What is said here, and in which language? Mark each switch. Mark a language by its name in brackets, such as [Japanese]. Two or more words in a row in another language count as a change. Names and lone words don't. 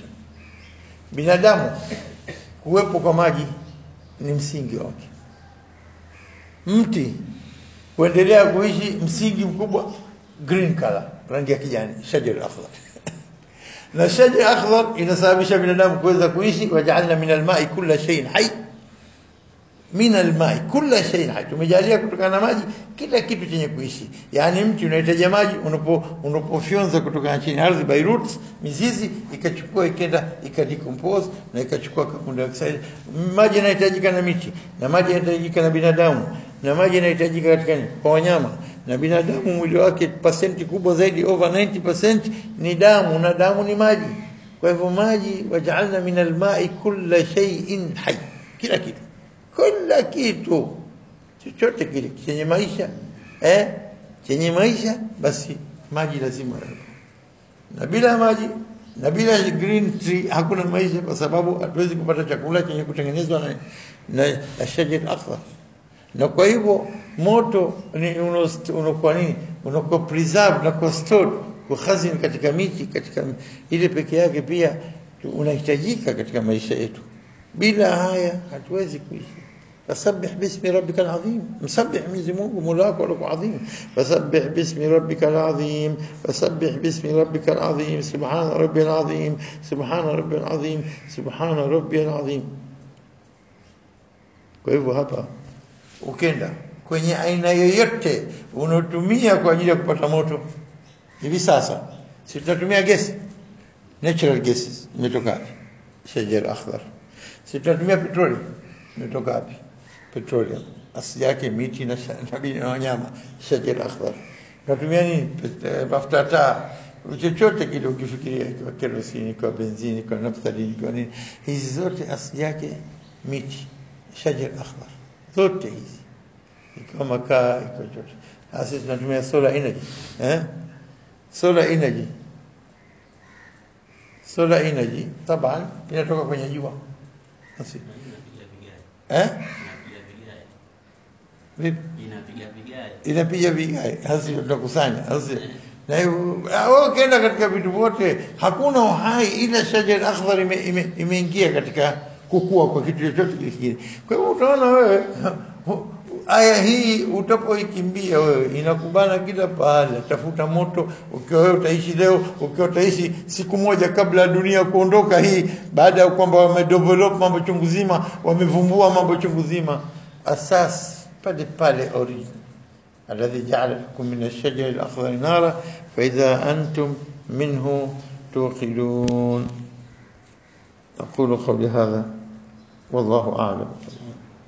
[Swahili] Binadamu kuwepo kwa maji ni msingi wake. Mti kuendelea kuishi, msingi mkubwa [English] green color, [Swahili] rangi ya kijani, [Arabic] شجر أخضر. [Swahili] Na [Arabic] شجر أخضر [Swahili] inasababisha binadamu kuweza kuishi. [Arabic] وجعلنا من الماء كل شيء حي، من الماء كل شيء حي, [Swahili] tumejalia kutokana na maji kila kitu chenye kuishi. Yani mti unahitaji maji, unapofyonza kutoka chini ardhi [English] by roots, [Swahili] mizizi ikachukua ikenda ikadecompose na ikachukua [English] carbon dioxide. [Swahili] Maji yanahitajika na miti, na maji yanahitajika na binadamu, na maji yanahitajika katika kwa wanyama. Na binadamu mwili wake pasenti kubwa zaidi, over 90% ni damu, na damu ni maji. Kwa hivyo maji, [Arabic] وجعلنا من الماء كل شيء حي, [Swahili] kila kitu, kila kitu chochote kile chenye maisha chenye maisha, basi maji lazima. Na bila maji na bila [English] green tree [Swahili] hakuna maisha, kwa sababu hatuwezi kupata chakula chenye kutengenezwa na [Arabic] شجر أخضر. [Swahili] Na kwa hivyo moto ni unakuwa nini, unakuwa preserve na kwa stored, kuhazin katika miti, katika ile peke yake pia unahitajika katika maisha yetu. Bila haya hatuwezi kuishi. [Arabic] فسبح باسم ربك العظيم، مسبح [Swahili] Mwenyezi Mungu Mola wako alikuwa adhim. [Arabic] فسبح باسم ربك العظيم، فسبح باسم ربك العظيم، سبحان ربي العظيم، سبحان ربي العظيم، سبحان ربي العظيم. [Swahili] Kwa hivyo hapa ukenda kwenye aina yoyote unatumia kwa ajili ya kupata moto, hivi sasa si tunatumia gesi, [English] natural gases, [Swahili] imetoka wapi? [Arabic] شجر أخضر. [Swahili] Si tunatumia petroli, imetoka wapi? Petroleum, asili yake miti na wanyama, [Arabic] شجر أخضر. [Swahili] Tunatumia nini? Mafuta taa, chochote kile ukifikiria, kwa kerosini, kwa benzini, kwa naphthalini, kwa nini, hizi zote asili yake miti, [Arabic] شجر أخضر. [Swahili] Zote hizi ikiwa makaa, ikiwa chochote. Sasa tunatumia [English] solar energy, solar energy. Solar energy [Swahili] taban inatoka kwenye jua. Sasa inapiga vigae, hasi tutakusanya hasi. Na wao kenda katika vitu vyote, hakuna uhai ila [Arabic] شجر أخضر [Swahili] imeingia katika kukua kwa kitu chochote kile. Kwa hivyo utaona wewe aya hii utapoikimbia wewe inakubana kila pale. Tafuta moto, ukiwa wewe utaishi leo, ukiwa utaishi siku moja kabla ya dunia kuondoka hii, baada ya kwamba wamedevelop mambo chungu zima, wamevumbua mambo chungu zima, asas pale pale origin. [Arabic] الذي جعل لكم من الشجر الأخضر نارا فإذا أنتم منه توقدون. أقول قولي هذا والله أعلم.